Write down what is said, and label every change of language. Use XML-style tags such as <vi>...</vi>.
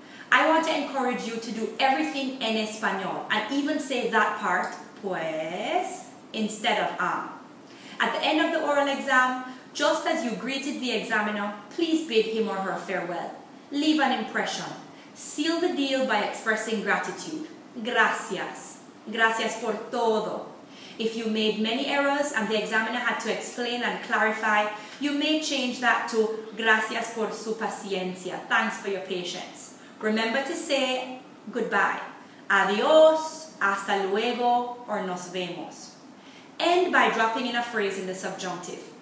<en>I want to encourage you to do everything</en> <es>en español</es> <en>and even say that part,</en> <es>pues,</es> <en>instead of At the end of the oral exam, just as you greeted the examiner, please bid him or her farewell. Leave an impression. Seal the deal by expressing gratitude.</en> <es>gracias. Gracias por todo.</es> <en>If you made many errors and the examiner had to explain and clarify, you may change that to</en> <es>gracias por su paciencia.</es> <en>Thanks for your patience. Remember to say goodbye.</en> <es>Adios, hasta luego, or nos vemos.</es> <en>End by dropping in a phrase in the subjunctive.</en>